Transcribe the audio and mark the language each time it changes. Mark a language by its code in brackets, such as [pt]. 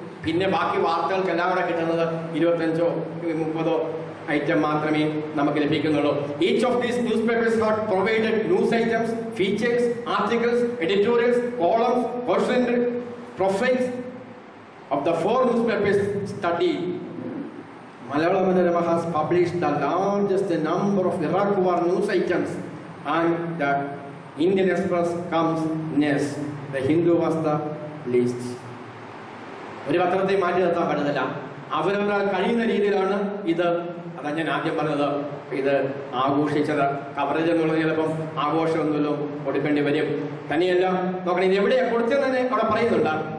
[ml] പിന്നെ ബാക്കി വാർത്തകൾക്ക് എല്ലാം കൂടെ കിട്ടുന്നത് 25 30 ഐറ്റം മാത്രമേ നമുക്ക് ലഭിക്കുന്നുള്ളൂ. [en] Each of these newspapers have provided news items, features, articles, editorials, columns, question, profiles of the 4 newspapers studied. Malayalam Manorama has published the largest number of Iraq war news items, and the Indian Express comes next. The Hindu was the least. [ml] ഒരു പത്രത്തെ മാറ്റി നിർത്താൻ പറ്റുന്നില്ല. അവരവരാൽ കഴിയുന്ന രീതിയിലാണ് ഇത്. അതാണ് ഞാൻ ആദ്യം പറഞ്ഞത്, ഇത് ആഘോഷിച്ചത്. കവറേജ് എന്നുള്ളത് ചിലപ്പം ആഘോഷമൊന്നുമല്ലോ കൊടുക്കേണ്ടി വരും. തന്നെയല്ല, നോക്കണം ഇത് എവിടെയാണ് കൊടുത്തതെന്ന് തന്നെ അവിടെ പറയുന്നുണ്ട്.